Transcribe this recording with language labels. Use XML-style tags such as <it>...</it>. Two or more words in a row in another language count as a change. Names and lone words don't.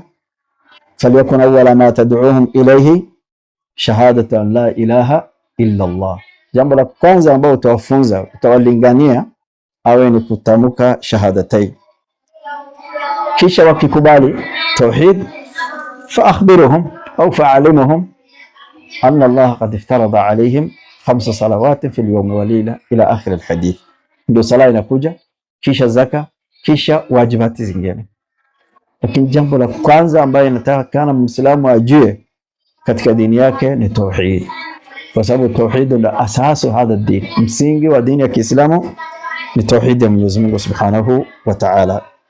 <ar>فليكن أول ما تدعوهم إليه شهادة أن لا إله إلا الله,</ar> <sw>jambo la kwanza ambalo utawafunza, utawalingania awe ni kutamka shahadatai. Kisha wakikubali tauhid,</sw> <ar>فأخبرهم أو فعلمهم أن الله قد افترض عليهم 5 صلوات في اليوم والليلة إلى آخر الحديث.</ar> <sw>Ndio sala inakuja, kisha zaka, kisha wajibati zingine. Lakini jambo la kwanza ambayo inatakana Muislamu ajue katika dini yake ni tauhid, kwa sababu tauhid ndio</sw> <ar>أساس هذا دين,</ar> <sw>msingi wa dini ya Kiislamu ni tauhid ya Mwenyezi Mungu</sw> <ar>سبحانه وتعالى.</ar>